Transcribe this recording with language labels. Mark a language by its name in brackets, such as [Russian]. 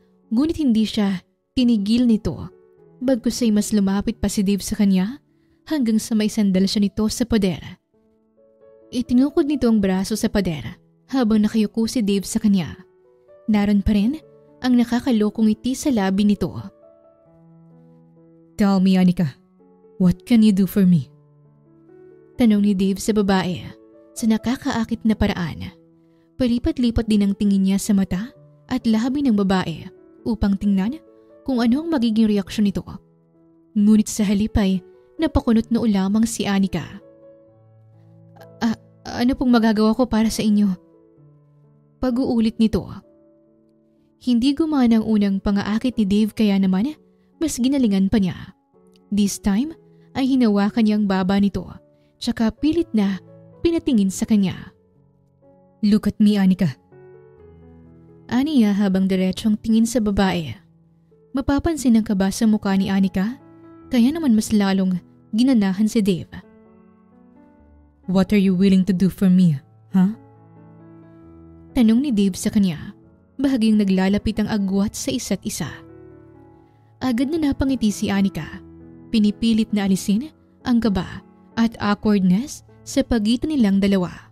[Filipino] Ngunit hindi siya tinigil nito, bagkus ay mas lumapit pa si Dave sa kanya hanggang sa may sandal siya nito sa pader. Itinukod nito ang braso sa pader habang nakayuko si Dave sa kanya. Naroon pa rin ang nakakalokong ngiti sa labi nito. [English] Tell me, Anika, what can you do for me? [Filipino] Tanong ni Dave sa babae sa nakakaakit na paraan. Palipat-lipat din ang tingin niya sa mata at labi ng babae upang tingnan kung ano ang magiging reaksyon nito. Ngunit sa halip ay napakunot na lamang si Anika. Ano pong magagawa ko para sa inyo? Pag-uulit nito. Hindi gumana ang unang pangaakit ni Dave kaya naman mas ginalingan pa niya. [English] This time [Filipino] ay hinawakan niya ang baba nito tsaka pilit na pinatingin sa kanya. [English] Look at me, Anika. [Filipino] Aniya habang diretsong tingin sa babae. Mapapansin ang kaba sa mukha ni Anika kaya naman mas lalong ginanahan si Dave. [English] What are you willing to do for me, huh? [Filipino] Tanong ni Dave sa kanya, bahaging naglalapit ang agwat sa isa't isa. Agad na napangiti si Anika, pinipilit na alisin ang kaba at awkwardness sa pagitan nilang dalawa.